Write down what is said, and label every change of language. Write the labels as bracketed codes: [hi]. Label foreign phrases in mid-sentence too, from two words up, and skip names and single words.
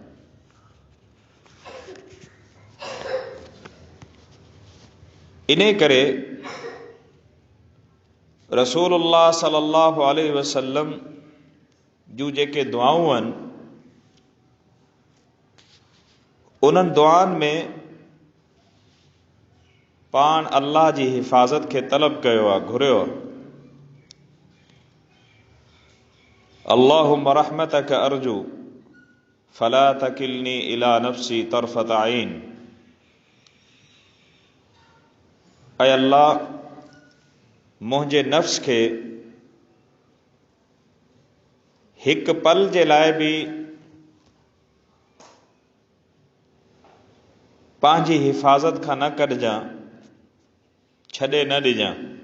[sd] इने करे रसूलुल्लाह [ar] صلى الله عليه وسلم [sd] जूं जेके दुआऊं आहिनि, उन्हनि दुआनि में पाण अल्लाह जी हिफ़ाज़त खे तलब कयो आहे, घुरियो आहे। [ar] اللهم رحمتك أرجو فلا تكلني إلى نفسي طرفة عين. [sd] ऐ अल्लाह, मुंहिंजे नफ्स खे हिक पल जे लाइ बि पंहिंजी हिफ़ाज़त खां न कढजां, छॾे न ॾिजां।